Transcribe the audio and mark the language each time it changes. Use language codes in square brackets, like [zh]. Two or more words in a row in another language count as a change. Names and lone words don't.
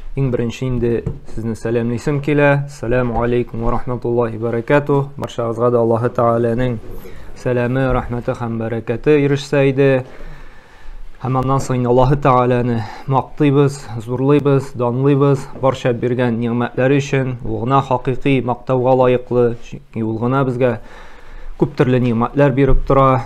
[tt] Иң беренче инде сезне сәламлыйсым килә. [ar] السلام عليكم ورحمة الله وبركاته. [tt] Барчагызга да Аллаһы Тәгаләнең сәламе, рәхмәте һәм бәрәкәте ирешсә иде. Һәм аннан соң Аллаһы Тәгаләне мактыйбыз, зурлыйбыз, данлыйбыз барча биргән ниъмәтләре өчен. Ул гына хакыйкый мактауга лаеклы, чөнки ул гына безгә күп төрле ниъмәтләр биреп тора.